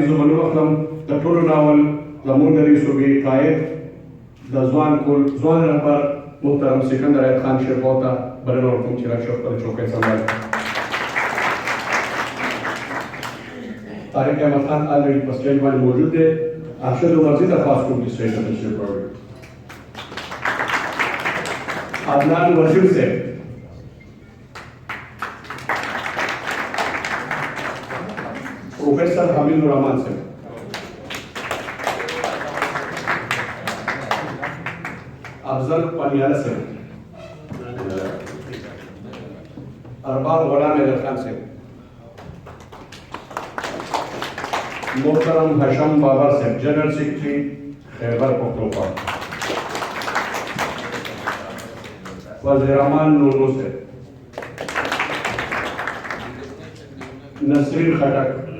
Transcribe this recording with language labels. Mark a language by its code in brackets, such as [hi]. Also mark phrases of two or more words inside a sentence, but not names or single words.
[ps] زه به نوم اخلم د ټولو ناول زموږ د دې صوبې قاید د ځوان رهبر محترم سکندر ایت خان شیرپور ته بلنه ورکوم چې راشي خپله چوکۍ سمبال کړي. طارق احمد خان آلریډي په سټیج باندې موجود دی. ارشد عمرزي درخواست کوم چې سټیج ته تشریف راوړي. عدنان وزیر صاحب، प्रोफेसर हामिद रहमान साहब, अफजल पनियाला साहब, अरबाज गुलाम हैदर खान साहब, मोहतरम हशम बाबर साहब, [en] General Secretary [ps] खैबर पख्तूनख्वा, वज़ीर-ए-आमान नूनो साहब, नसरीन खटक,